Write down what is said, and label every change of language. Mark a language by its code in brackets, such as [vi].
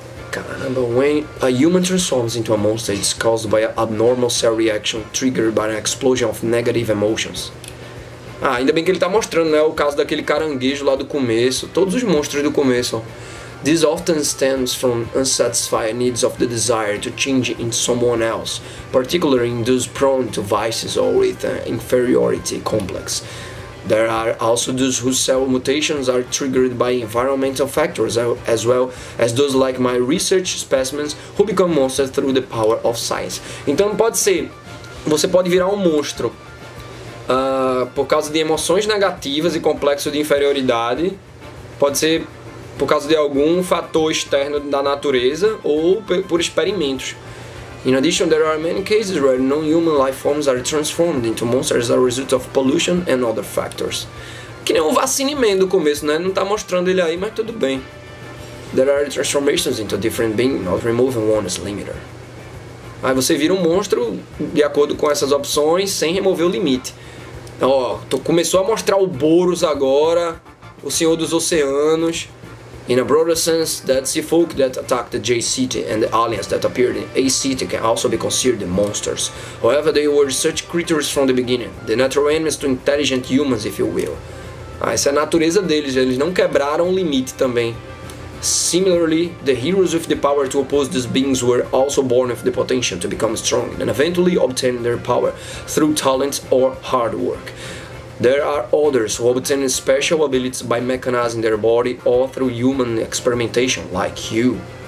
[en] Caramba, when a human transforms into a monster, it's caused by an abnormal cell reaction triggered by an explosion of negative emotions. [pt] Ah, ainda bem que ele tá mostrando, né, o caso daquele caranguejo lá do começo, todos os monstros do começo, ó. [en] This often stems from unsatisfied needs of the desire to change into someone else, particularly in those prone to vices or with an inferiority complex. There are also those whose cell mutations are triggered by environmental factors, as well as those like my research specimens who become monsters through the power of science. [pt] Então pode ser, você pode virar um monstro por causa de emoções negativas e complexo de inferioridade, pode ser por causa de algum fator externo da natureza ou por experimentos. [en] In addition, there are many cases where non-human life forms are transformed into monsters as a result of pollution and other factors. [pt] Que nem o Vacineman do começo, né? Não tá mostrando ele aí, mas tudo bem. [en] There are transformations into different beings, not removing one's limiter. [pt] Aí você vira um monstro de acordo com essas opções, sem remover o limite. Ó, começou a mostrar o Boros agora, o Senhor dos Oceanos. [en] In a broader sense, that sea folk that attacked the J City and the aliens that appeared in A City can also be considered monsters. However, they were such creatures from the beginning, the natural enemies to intelligent humans, if you will. [pt] Essa é a natureza deles, eles não quebraram o limite também. [en] Similarly, the heroes with the power to oppose these beings were also born with the potential to become strong and eventually obtain their power through talent or hard work. There are others who obtain special abilities by mechanizing their body or through human experimentation, like you.